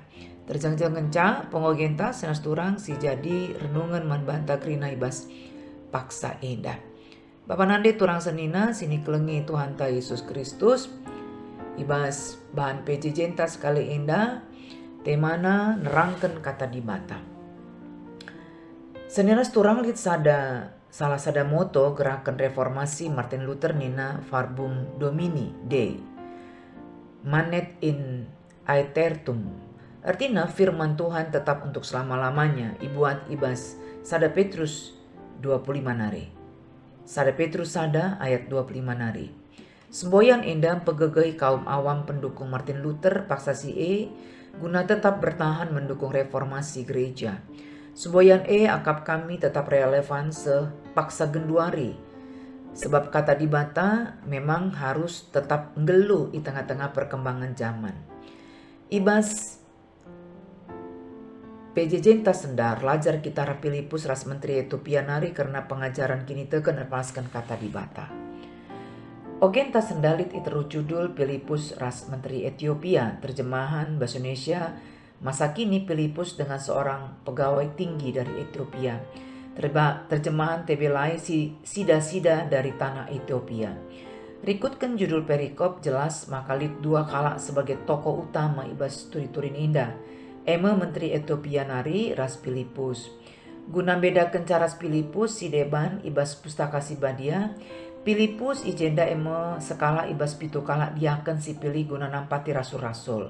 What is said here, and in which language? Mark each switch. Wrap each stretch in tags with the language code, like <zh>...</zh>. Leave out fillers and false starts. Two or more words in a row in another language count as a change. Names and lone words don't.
<btx>Terjang-jang ngenca pengogenta senas turang si jadi renungan man banta krina ibas paksa indah. Bapak nande turang senina sini kelengi Tuhan ta Yesus Kristus. Ibas bahan PJJ entas sekali indah. Temana nerangkan kata di bata. Seniras turang lit salah sada moto gerakan reformasi Martin Luther nina</btx> <la>Verbum Domini Dei. Manet in aetertum.</la> <id>Artinya firman Tuhan tetap untuk selama-lamanya.</id> <btx>Ibuan ibas sada Petrus 25 nari. Sada Petrus sada ayat 25 nari.</btx> <id>Semboyan</id> <btx>endam pegegai</btx> <id>kaum awam pendukung Martin Luther</id> <btx>paksa si guna</btx> <id>tetap bertahan mendukung reformasi gereja.</id> <btx>Semboyan akap kami tetap relevan sepaksa genduari.</btx> <id>Sebab</id> <btx>kata di bata</btx> <id>memang harus tetap ngelu di tengah-tengah perkembangan zaman.</id> <btx>Ibas PJJ tas sendar lajar kita Filipus ras menteri Ethiopia nari karena pengajaran kini teken lepaskan kata di bata. Ogen tas sendalit iteru judul Filipus ras menteri Ethiopia</btx> <id>terjemahan bahasa Indonesia masa kini Filipus dengan seorang pegawai tinggi dari Ethiopia. Terjemahan TB si sida-sida dari tanah Ethiopia.</id> <btx>Rikutkan judul perikop jelas makalit dua kala</btx> <id>sebagai tokoh utama</id> <btx>ibas turi-turin indah. Menteri Ethiopia nari ras Filipus. Guna bedakan caras Filipus si deban ibas pustaka si badia, Filipus ijenda eme sekala ibas pitu kala diaken si pilih guna nampati rasul-rasul.</btx>